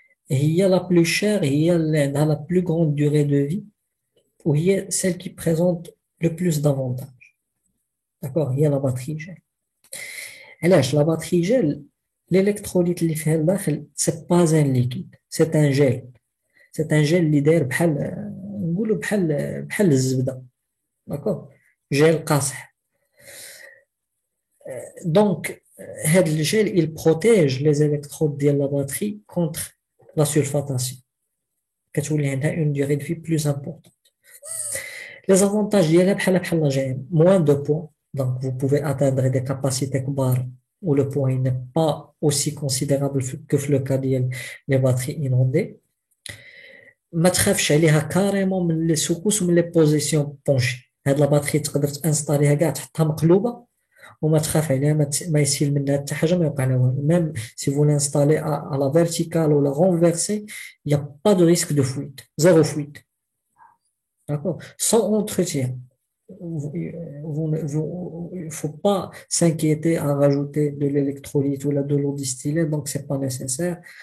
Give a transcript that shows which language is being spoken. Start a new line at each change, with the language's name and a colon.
French: Et il y a la plus chère, il y a la plus grande durée de vie, ou il y a celle qui présente le plus d'avantages. D'accord? Il y a la batterie gel. Et là, la batterie gel, l'électrolyte
Arabic: اللي فيها الداخل,
French: c'est pas un liquide, c'est un gel. C'est un gel
Arabic: اللي داير بحال الزبده.
French: D'accord? Gel قاصح. Donc, le gel, il protège les électrodes de la batterie contre la sulfatation.
Arabic: كتولي عندها
French: une durée de vie plus importante. Les avantages ديالها بحال la GM, moins de poids. Donc, vous pouvez atteindre des capacités
Arabic: كبار
French: où le poids n'est pas aussi considérable que le cas des batteries inondées.
Arabic: ما تخافش عليها كاريمون من لي سوكوس ومن لي بوزيسيون بونشي. هاد لا باتري تقدر تانستاليها كاع تحطها مقلوبه وما تخاف عليها, ما يسيل منها حتى حاجه, ما يوقع لها والو.
French: ميم سي فو لانستالي à la verticale ou la renversée, il n'y a pas de risque de fuite, zéro fuite. D'accord? Sans entretien. Il ne faut pas s'inquiéter à rajouter de l'électrolyte ou de l'eau distillée, donc c'est pas nécessaire.